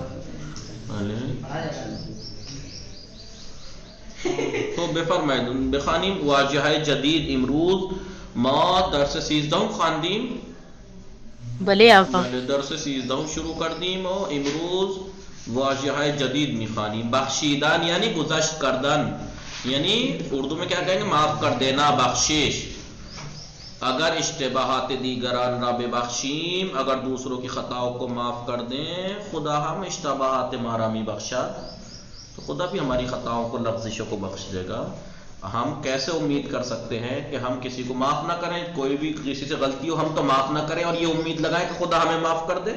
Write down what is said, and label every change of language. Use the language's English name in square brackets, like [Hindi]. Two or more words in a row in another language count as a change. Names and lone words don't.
[Persian] بله. خب بفرمایید بخوانیم. واژه‌های جدید امروز ما درس 13 خواندیم. بله آقا. بله درس 13 شروع کردیم و امروز واژه‌های جدید میخوانیم. بخشیدن یعنی گذشت کردن، [Urdu] یعنی اردو میں کیا کہیں گے؟ معاف کر دینا، بخشش. [Persian] اگر اشتباہات دیگران را ببخشیم، [Urdu] اگر دوسروں کی خطاؤں کو معاف کر دیں، [Persian] خدا ہم اشتباہات ہمارا می بخشا [Urdu] تو خدا بھی ہماری خطاؤں کو، لغزشوں کو بخش دے گا. ہم کیسے امید کر سکتے ہیں کہ ہم کسی کو معاف نہ کریں؟ کوئی بھی کسی سے غلطی ہو ہم تو معاف نہ کریں اور یہ امید لگائیں کہ خدا ہمیں معاف کر دے.